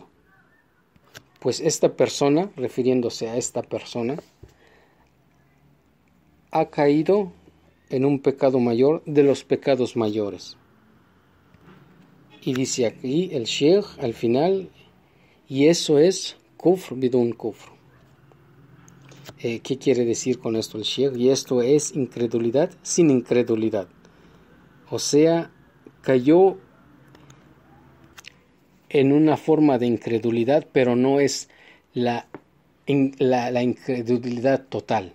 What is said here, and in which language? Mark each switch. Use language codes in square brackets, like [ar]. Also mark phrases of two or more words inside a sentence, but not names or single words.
[es] Pues esta persona, refiriéndose a esta persona, ha caído en un pecado mayor de los pecados mayores. Y dice aquí el Sheikh al final, y eso es [ar] كفر بدون كفر. [es] ¿Qué quiere decir con esto el Sheikh? Y esto es incredulidad sin incredulidad. O sea, cayó en una forma de incredulidad, pero no es la incredulidad total.